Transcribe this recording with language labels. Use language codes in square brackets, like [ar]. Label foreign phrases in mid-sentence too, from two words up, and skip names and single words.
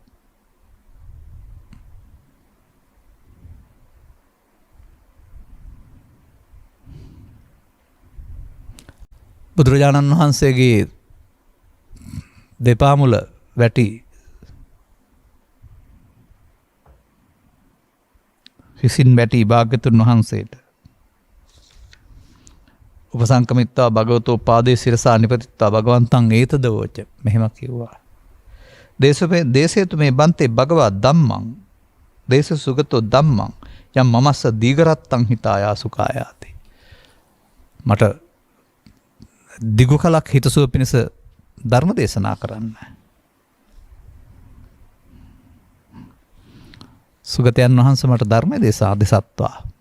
[si] බුදුරජාණන් වහන්සේගේ දෙපා මුල වැටි හිසින් වැටි භාග්‍යවතුන් වහන්සේට [pi] උපසංකමිත්වා භගවතෝ පාදේ සිරසා නිපතිත්වා භගවන්තං ඒතදවෝච [si] මෙහෙම කිව්වා. [pi] දේශේතු මේ බන්තේ භගවා ධම්මං දේශ සුගතෝ ධම්මං යම් මමස්ස දීඝරත්තං හිතායා සුඛායාති. [si] මට දිගු කලක් හිතසුව පිණිස ධර්ම දේශනා කරන්න. සුගතයන් වහන්සේ මට ධර්ම දේශා දෙසත්වා.